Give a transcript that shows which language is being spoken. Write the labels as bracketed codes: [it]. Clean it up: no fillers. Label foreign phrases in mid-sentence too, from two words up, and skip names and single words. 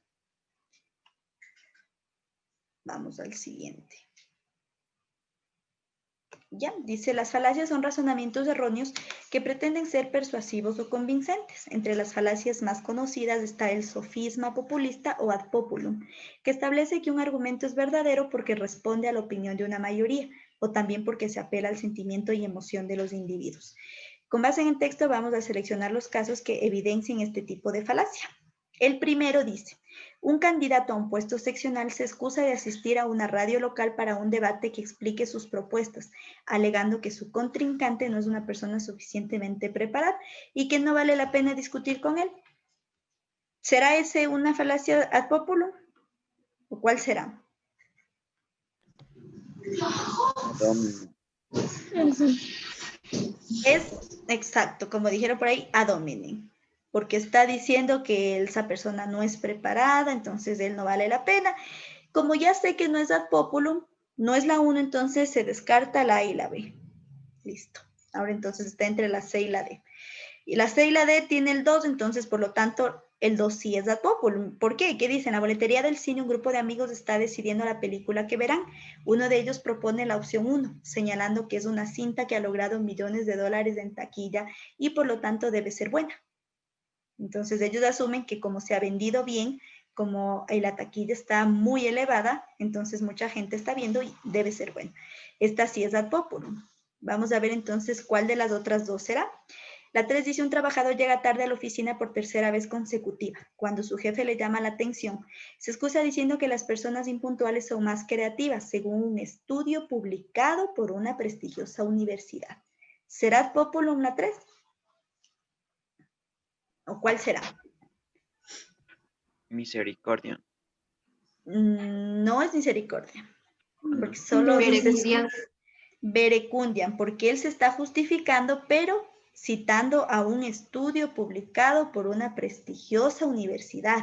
[es] Vamos al siguiente. Ya, dice, las falacias son razonamientos erróneos que pretenden ser persuasivos o convincentes. Entre las falacias más conocidas está el sofisma populista o [la] ad populum, [es] que establece que un argumento es verdadero porque responde a la opinión de una mayoría, o también porque se apela al sentimiento y emoción de los individuos. Con base en el texto vamos a seleccionar los casos que evidencien este tipo de falacia. El primero dice, un candidato a un puesto seccional se excusa de asistir a una radio local para un debate que explique sus propuestas, alegando que su contrincante no es una persona suficientemente preparada y que no vale la pena discutir con él. ¿Será ese una falacia [la] ad populum? [es] ¿O cuál será? Es exacto, como dijeron por ahí, [la] ad hominem. [es] Porque está diciendo que esa persona no es preparada, entonces él no vale la pena. Como ya sé que no es [la] ad populum, [es] no es la 1, entonces se descarta la A y la B. Listo. Ahora entonces está entre la C y la D. Y la C y la D tiene el 2, entonces por lo tanto el 2 sí es [la] ad populum. [es] ¿Por qué? ¿Qué dicen? En la boletería del cine un grupo de amigos está decidiendo la película que verán. Uno de ellos propone la opción 1, señalando que es una cinta que ha logrado millones de dólares en taquilla y por lo tanto debe ser buena. Entonces ellos asumen que como se ha vendido bien, como la taquilla está muy elevada, entonces mucha gente está viendo y debe ser buena. Esta sí es [la] ad populum. [es] Vamos a ver entonces cuál de las otras dos será. La 3 dice, un trabajador llega tarde a la oficina por tercera vez consecutiva. Cuando su jefe le llama la atención, se excusa diciendo que las personas impuntuales son más creativas, según un estudio publicado por una prestigiosa universidad. ¿Será [la] ad populum [es] la 3? ¿O cuál será? Misericordia. No es misericordia. Porque solo dice verecundiam, porque él se está justificando, pero citando a un estudio publicado por una prestigiosa universidad.